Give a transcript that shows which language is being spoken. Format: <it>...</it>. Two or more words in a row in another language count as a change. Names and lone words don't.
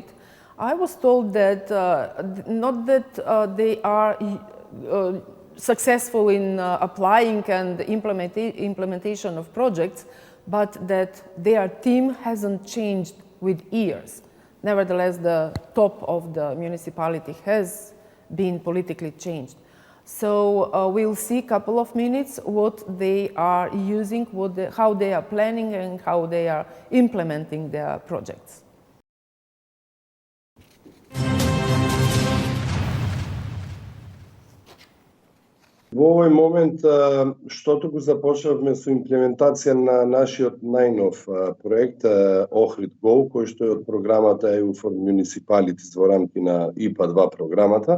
<en>I was told that not that they are successful in applying and implementation of projects, but that their team hasn't changed with years. Nevertheless, the top of the municipality has been politically changed. So we'll see a couple of minutes what they are using, how they are planning and how they are implementing their projects.</en> <mk>Во овој момент, штото го започнавме со имплементација на нашиот најнов проект Ohrid Go, кој што е од програмата EU for Municipalities во рамки на ИПА-3 програмата.</mk>